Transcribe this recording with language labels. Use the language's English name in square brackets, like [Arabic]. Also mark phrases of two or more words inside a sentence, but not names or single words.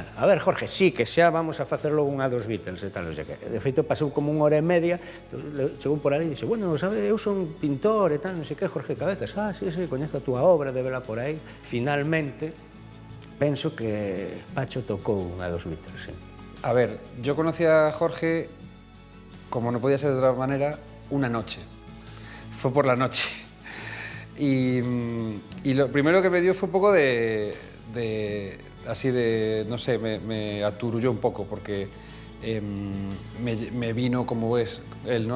[Galician] A ver, Jorge, sí, que xa vamos a facer logo unha dos Beatles e tal, non sei que. De feito, pasou como unha hora e media, chegou por ali e dixe, bueno, sabe, eu son pintor e tal, non sei que, Jorge Cabezas. Ah, sí, coñezo a túa obra, de vela por aí. Finalmente, penso que Pacho tocou unha dos Beatles, sí. [Spanish] A ver, yo conocí a Jorge, como no podía ser de otra manera, una noche. Fue por la noche. Y lo primero que me dio fue un poco así de, no sé, me aturulló un poco porque me vino como es él, ¿no?